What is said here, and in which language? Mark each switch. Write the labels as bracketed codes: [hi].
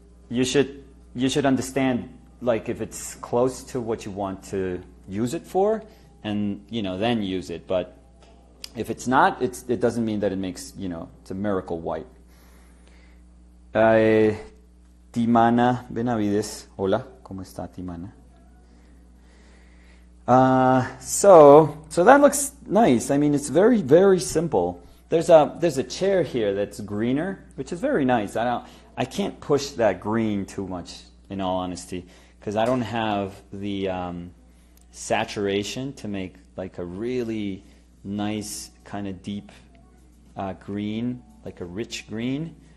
[en] You should understand, like, if it's close to what you want to use it for, and then use it. But if it's not, it doesn't mean that it makes it's a miracle white. [es] Timana Benavides, hola, cómo está Timana? [en] So that looks nice. I mean, it's very, very simple. There's a chair here that's greener, which is very nice. I can't push that green too much, in all honesty, because I don't have the saturation to make like a really nice kind of deep green, like a rich green.